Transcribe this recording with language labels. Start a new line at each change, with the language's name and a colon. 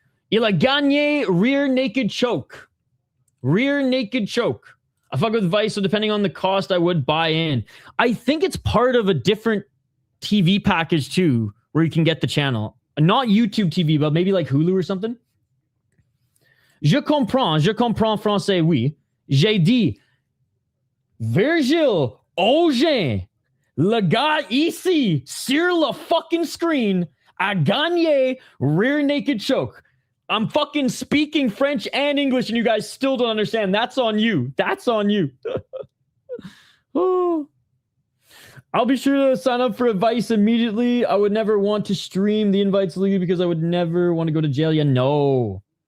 French: Il a gagné
English: rear naked choke. Rear naked choke. I fuck with Vice, so depending on the cost, I would buy in. I think it's part of a different TV package too, where you can get the channel. Not YouTube TV, but maybe like Hulu or something.
French: Je comprends français, oui. J'ai dit, Virgil, Augen, le gars ici, sur le
English: fucking screen,
French: a gagné rear naked choke.
English: I'm fucking speaking French and English and you guys still don't understand. That's on you. That's on you. Oh. I'll be sure to sign up for advice immediately. I would never want to stream the invites legally because I would never want to go to jail. Yeah, no.